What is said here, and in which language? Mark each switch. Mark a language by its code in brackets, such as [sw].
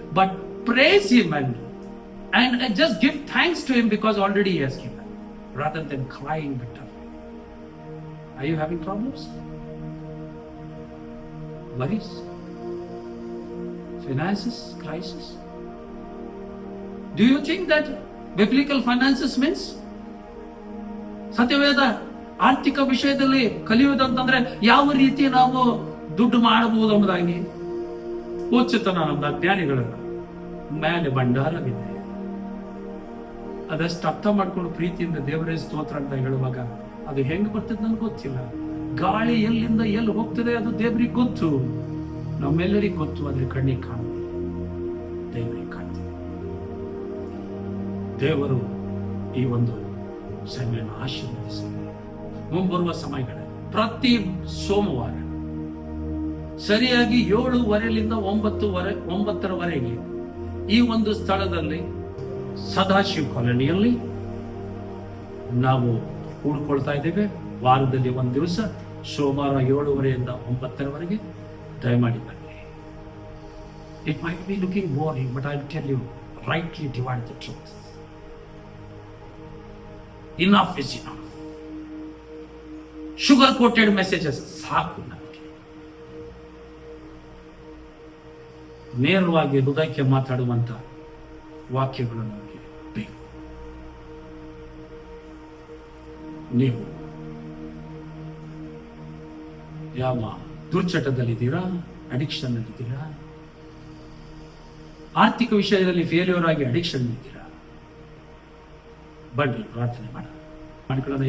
[en] But praise Him and just give thanks to Him because already He has given, rather than crying bitterly. Are you having problems? Worries? Finances? Crisis? Do you think that biblical finances means? [kn] ಸತ್ಯವೇದ ಆರ್ಥಿಕ ವಿಷಯದಲ್ಲಿ ಕಲಿಯುವುದಂತಂದ್ರೆ ಯಾವ ರೀತಿ ನಾವು ದುಡ್ಡು ಮಾಡಬಹುದು ಎಂಬುದಾಗಿ ಓಚುತ್ತಾನ ನಮ್ಮ ಜ್ಞಾನಿಗಳ ಮೇಲೆ ಭಂಡಾರವಿದೆ. ಅದಷ್ಟು ಅರ್ಥ ಮಾಡ್ಕೊಂಡು ಪ್ರೀತಿಯಿಂದ ದೇವರೇ ಸ್ತೋತ್ರ ಅಂತ ಹೇಳುವಾಗ ಅದು ಹೆಂಗ್ ಬರ್ತದೆ ನನ್ಗೆ ಗೊತ್ತಿಲ್ಲ. ಗಾಳಿ ಎಲ್ಲಿಂದ ಎಲ್ಲಿ ಹೋಗ್ತದೆ ಅದು ದೇವರಿಗೆ ಗೊತ್ತು, ನಮ್ಮೆಲ್ಲರಿಗೂ ಗೊತ್ತು. ಆದ್ರೆ ಕಣ್ಣಿಗೆ ಕಾಣುತ್ತೆ, ದೇವರಿಗೆ ಕಾಣ್ತದೆ. ದೇವರು ಈ ಒಂದು ಸಮಯವನ್ನು ಆಶೀರ್ವದಿಸಲಿ. ಮುಂಬರುವ ಸಮಯಗಳಲ್ಲಿ ಪ್ರತಿ ಸೋಮವಾರ ಸರಿಯಾಗಿ 7:15ರಿಂದ 9:00ರವರೆಗೆ ಈ ಒಂದು ಸ್ಥಳದಲ್ಲಿ ಸದಾಶಿವ ಕಾಲೋನಿಯಲ್ಲಿ ನಾವು ಕೂಡ್ಕೊಳ್ತಾ ಇದ್ದೇವೆ. ವಾರದಲ್ಲಿ ಒಂದು ದಿವಸ ಸೋಮವಾರ 7:30ರಿಂದ 9:00ರವರೆಗೆ ದಯಮಾಡಿ ಬನ್ನಿ. [en] It might be looking boring, but I will tell you, rightly divide the truth. Enough is enough. Sugar coated messages [kn] ಸಾಕು ನಮಗೆ. ನೇರವಾಗಿ ಹೃದಯಕ್ಕೆ ಮಾತಾಡುವಂತ ವಾಕ್ಯಗಳು ನಮಗೆ ಬೇಕು. ನೀವು ಯಾವ ದುರ್ಚಟದಲ್ಲಿದ್ದೀರಾ, ಅಡಿಕ್ಷನ್ ಅಲ್ಲಿದ್ದೀರಾ, ಆರ್ಥಿಕ ವಿಷಯದಲ್ಲಿ ಫೇಲ್ಯೂರ್ ಆಗಿ ಅಡಿಕ್ಷನ್ ಇದ್ದೀರಾ, ಬನ್ನಿ ಪ್ರಾರ್ಥನೆ ಮಾಡಿಕೊಳ್ಳೋಣ.